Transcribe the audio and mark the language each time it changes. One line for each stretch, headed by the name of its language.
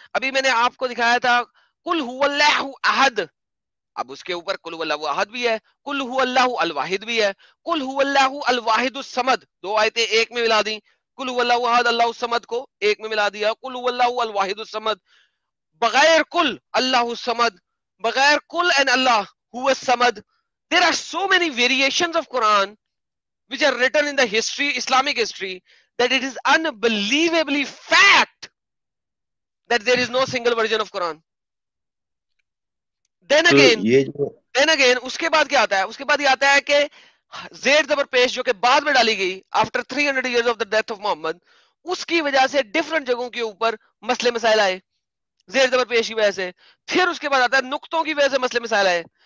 Urdu: ابھی میں نے آپ کو دکھایا تھا قل هو اللہ احد, اب اس کے اوپر قل هو اللہ احد بھی ہے, قل هو اللہ الواحد بھی ہے, قل هو اللہ الواحد الصمد, دو آیتیں ایک میں ملا دی. قل هو اللہ احد, اللہ الصمد کو ایک میں ملا دیا, قل هو اللہ الواحد الصمد.
Arabic: بغیر قل اللہ الصمد, بغیر قل and اللہ هو الصمد.
English: There are so many variations of Quran which are written in the history, Islamic history, that it is unbelievably fact that there is no single version of Quran. Then
Urdu: تو
English: again,
Urdu: یہ جو اس کے بعد کیا آتا ہے؟ اس کے بعد یہ آتا ہے کہ زیر زبر پیش جو کہ بعد میں ڈالی گئی after 300 years of the death of محمد, اس کی وجہ سے ڈفرنٹ جگہوں کے اوپر مسئلے مسائل آئے زیر زبر پیش کی وجہ سے. پھر اس کے بعد آتا ہے نقطوں کی وجہ سے مسئلے مسائل آئے.